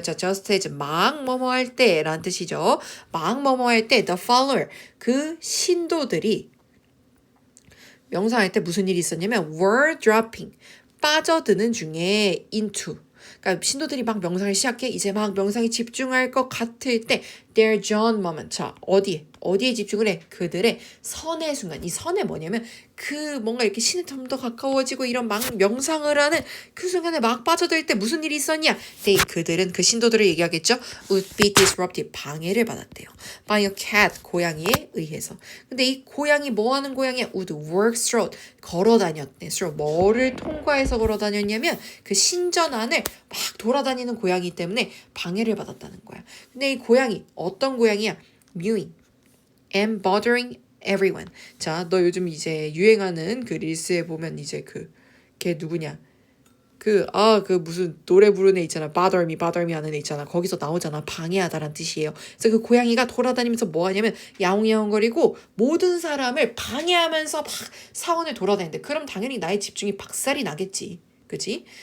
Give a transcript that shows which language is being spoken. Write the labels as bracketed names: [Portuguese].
[Korean] 자, [English] just as [Korean] 막 뭐뭐 할 때 라는 뜻이죠. 막 뭐뭐 할 때 [English] the follower [Korean] 그 신도들이 명상할 때 무슨 일이 있었냐면 [English] were dropping [Korean] 빠져드는 중에 into 그러니까 신도들이 막 명상을 시작해 이제 막 명상에 집중할 것 같을 때 [English] their John moment [Korean] 자 어디에 집중을 해? 그들의 선의 순간 이 선의 뭐냐면 그 뭔가 이렇게 신에 좀 더 가까워지고 이런 막 명상을 하는 그 순간에 막 빠져들 때 무슨 일이 있었냐? 그들은 그 신도들을 얘기하겠죠. [English] would be disrupted [Korean] 방해를 받았대요. [English] by a cat [Korean] 고양이에 의해서. 근데 이 고양이 뭐 하는 고양이야? [English] would work through [Korean] 걸어 다녔대. through 뭐를 통과해서 걸어 다녔냐면 그 신전안을 막 돌아다니는 고양이 때문에 방해를 받았다는 거야. 근데 이 고양이 어떤 고양이야? [English] mewing and bothering everyone. [Korean] 자, 너 요즘 이제 유행하는 그 릴스에 보면 이제 걔 누구냐? 그 무슨 노래 부르는 애 있잖아. [English] bother me [Korean] 하는 애 있잖아. 거기서 나오잖아. 방해하다란 뜻이에요. 그래서 그 고양이가 돌아다니면서 뭐 하냐면 야옹야옹거리고 모든 사람을 방해하면서 막 사원을 돌아다니는데 그럼 당연히 나의 집중이 박살이 나겠지. 그치?